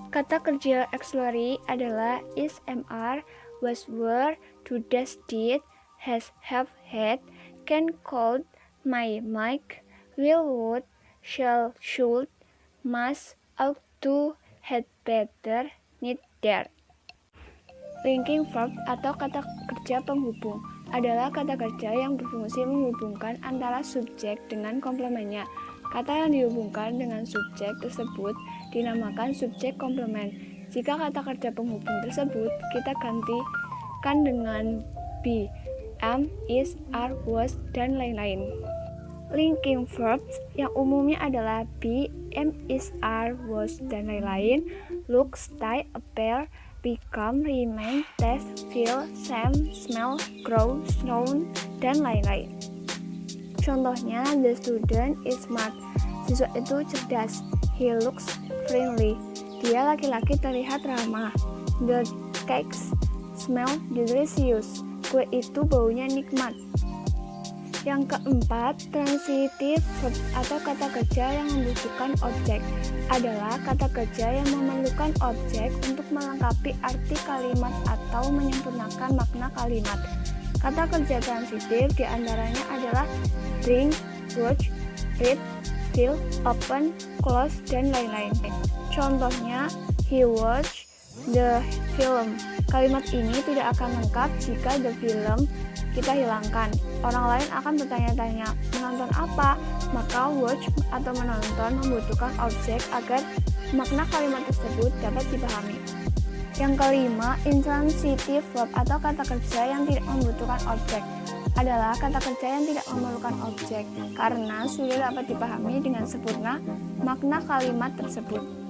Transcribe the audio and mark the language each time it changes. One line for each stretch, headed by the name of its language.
Indonesian: Kata kerja auxiliary adalah is, are, was, were, do, does, did, has, have, had, can, could, might, will, would, shall, should, must, ought to, had better, need, dare. Linking verb atau kata kerja penghubung adalah kata kerja yang berfungsi menghubungkan antara subjek dengan komplemennya. Kata yang dihubungkan dengan subjek tersebut dinamakan subjek komplement. Jika kata kerja penghubung tersebut kita gantikan dengan be, am, is, are, was, dan lain-lain. Linking verbs yang umumnya adalah be, am, is, are, was, dan lain-lain, look, stay, appear, become, remain, taste, feel, seem, smell, grow, known, dan lain-lain.
English: Contohnya, the student is smart.
Indonesian: Siswa itu cerdas.
English: He looks friendly.
Indonesian: Dia laki-laki terlihat ramah.
English: The cakes smell delicious.
Indonesian: Kue itu baunya nikmat. Yang keempat, transitive verb atau kata kerja yang membutuhkan objek adalah kata kerja yang memerlukan objek untuk melengkapi arti kalimat atau menyempurnakan makna kalimat. Kata kerja transitif diantaranya adalah drink, watch, read, feel, open, close, dan lain-lain.
English: Contohnya, he watched the film.
Indonesian: Kalimat ini tidak akan lengkap jika the film kita hilangkan. Orang lain akan bertanya-tanya, menonton apa? Maka watch atau menonton membutuhkan objek agar makna kalimat tersebut dapat dipahami. Yang kelima, intransitive verb atau kata kerja yang tidak membutuhkan objek adalah kata kerja yang tidak memerlukan objek karena sudah dapat dipahami dengan sempurna makna kalimat tersebut.